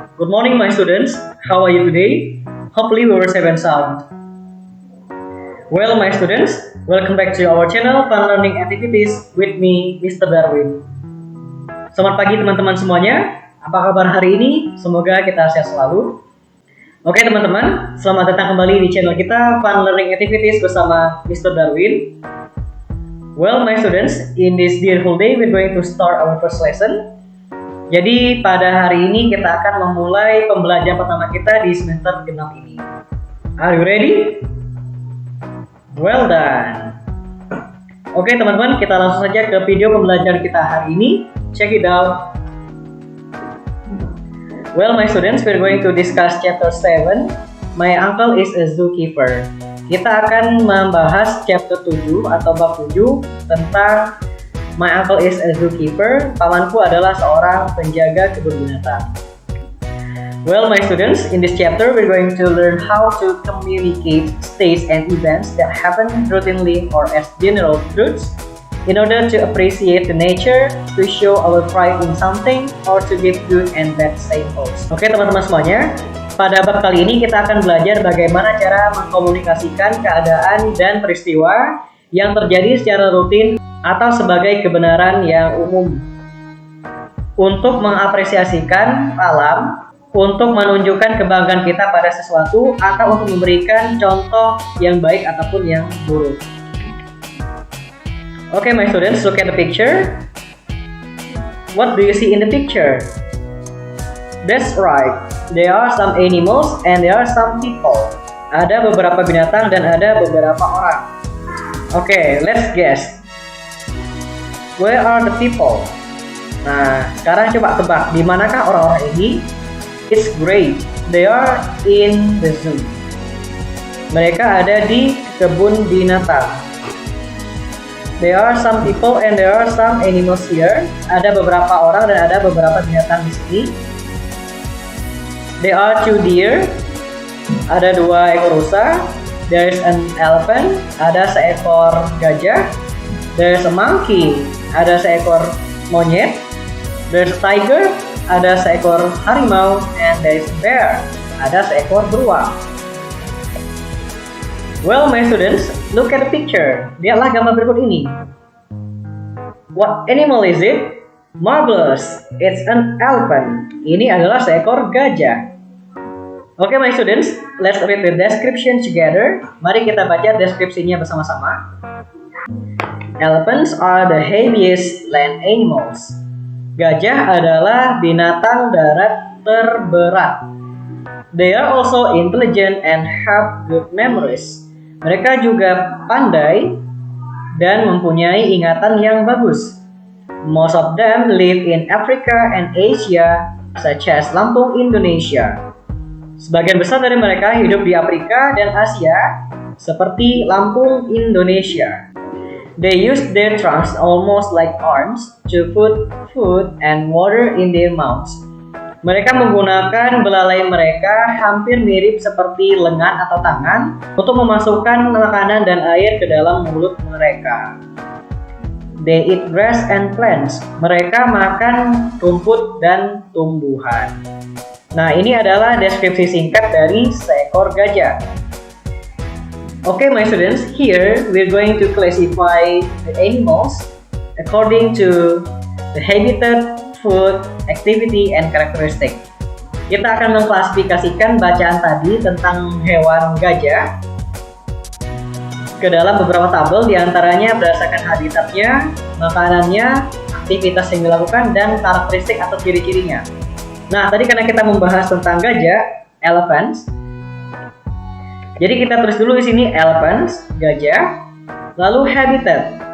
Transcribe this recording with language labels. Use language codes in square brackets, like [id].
[en] Good morning, my students. How are you today? Hopefully we were safe and sound. Well, my students, welcome back to our channel Fun Learning Activities with me, Mr. Darwin. [id] Selamat pagi teman-teman semuanya. Apa kabar hari ini? Semoga kita sehat selalu. Oke teman-teman, selamat datang kembali di channel kita Fun Learning Activities bersama Mr. Darwin. [en] Well, my students, in this beautiful day, we're going to start our first lesson. [id] Jadi, pada hari ini kita akan memulai pembelajaran pertama kita di semester genap ini. [en] Are you ready? Well done. [id] Oke, teman-teman, kita langsung saja ke video pembelajaran kita hari ini. [en] Check it out. Well, my students, we're going to discuss chapter 7. My uncle is a zookeeper. [id] Kita akan membahas chapter 7 atau bab 7 tentang [en] My uncle is a zookeeper. [id] Pamanku adalah seorang penjaga kebun binatang. [en] Well, my students, in this chapter we're going to learn how to communicate states and events that happen routinely or as general truths in order to appreciate the nature, to show our pride in something, or to give good and bad samples. [id] Oke, teman-teman semuanya. Pada bab kali ini kita akan belajar bagaimana cara mengkomunikasikan keadaan dan peristiwa yang terjadi secara rutin atau sebagai kebenaran yang umum. Untuk mengapresiasikan alam, untuk menunjukkan kebanggaan kita pada sesuatu, atau untuk memberikan contoh yang baik ataupun yang buruk. [en] Okay, my students, look at the picture. What do you see in the picture? That's right. There are some animals and there are some people. [id] Ada beberapa binatang dan ada beberapa orang. [en] Okay, let's guess. Where are the people? [id] Nah, sekarang coba tebak, di manakah orang-orang ini? [en] It's great. They are in the zoo. [id] Mereka ada di kebun binatang. [en] There are some people and there are some animals here. [id] Ada beberapa orang dan ada beberapa binatang di sini. [en] There are two deer. [id] Ada dua ekor rusa. [en] There is an elephant. [id] Ada seekor gajah. [en] There is a monkey. [id] Ada seekor monyet. [en] There is a tiger. [id] Ada seekor harimau. [en] And there is a bear. [id] Ada seekor beruang. [en] Well, my students, look at the picture. [id] Lihatlah gambar berikut ini. [en] What animal is it? Marvelous. It's an elephant. [id] Ini adalah seekor gajah. [en] Okay, my students, let's read the description together. [id] Mari kita baca deskripsinya bersama-sama. [en] Elephants are the heaviest land animals. [id] Gajah adalah binatang darat terberat. [en] They are also intelligent and have good memories. [id] Mereka juga pandai dan mempunyai ingatan yang bagus. [en] Most of them live in Africa and Asia, such as Lampung, Indonesia. [id] Sebagian besar dari mereka hidup di Afrika dan Asia, seperti Lampung, Indonesia. [en] They use their trunks almost like arms to put food and water in their mouths. [id] Mereka menggunakan belalai mereka hampir mirip seperti lengan atau tangan untuk memasukkan makanan dan air ke dalam mulut mereka. [en] They eat grass and plants. [id] Mereka makan rumput dan tumbuhan. Nah, ini adalah deskripsi singkat dari seekor gajah. [en] Okay, my students, here we're going to classify the animals according to the habitat, food, activity, and characteristic. [id] Kita akan mengklasifikasikan bacaan tadi tentang hewan gajah ke dalam beberapa tabel, diantaranya berdasarkan habitatnya, makanannya, aktivitas yang dilakukan, dan karakteristik atau ciri-cirinya. Nah, tadi karena kita membahas tentang gajah, elephants. Jadi kita tulis dulu di sini elephants, gajah. Lalu habitat.